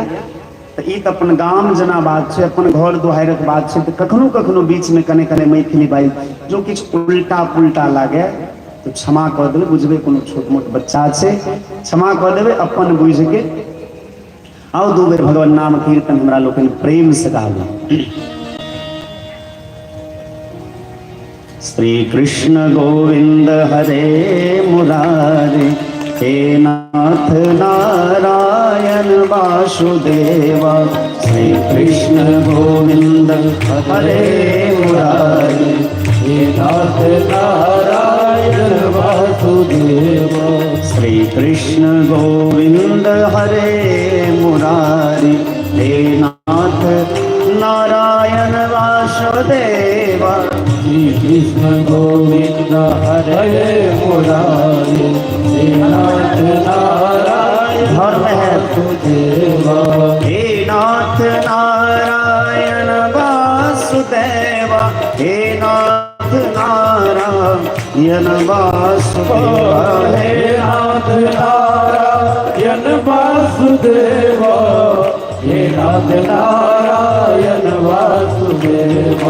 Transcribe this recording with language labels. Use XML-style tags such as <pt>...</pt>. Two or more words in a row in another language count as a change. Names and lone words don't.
<mai>तो ई तो अपन गाम जना बात है, अपन घर दुहारक बात है, तो कखनो कखनो बीच में कने कने मैथिली बाजि जो किछु उल्टा पुल्टा लागे तो क्षमा कऽ देबै। बुझबे कोनो छोट मोट बच्चा छै, क्षमा कऽ देबै अपन बुझ के। आओ दू बेर भगवान नाम कीर्तन हमरा लोकन प्रेम से गाबू।</mai> <sa>श्री कृष्ण गोविंद हरे मुरारे, हे नाथ नारायण वासुदेवा। श्री कृष्ण गोविंद हरे मुरारे, हे नाथ नारायण वासुदेवा। श्री कृष्ण गोविंद हरे मुरारी, हे नाथ नारायण वासुदेवा। श्री कृष्ण गोविंद हरे मुरारी, हे नाथ नारायण वासुदेवा। हे नाथ नारायण वासुदेवा, हे नाथ नारायण वासुदेवा। हे नाथ नारायण वासुदेवा, हे नाथ नारायण वासुदेवा।</sa>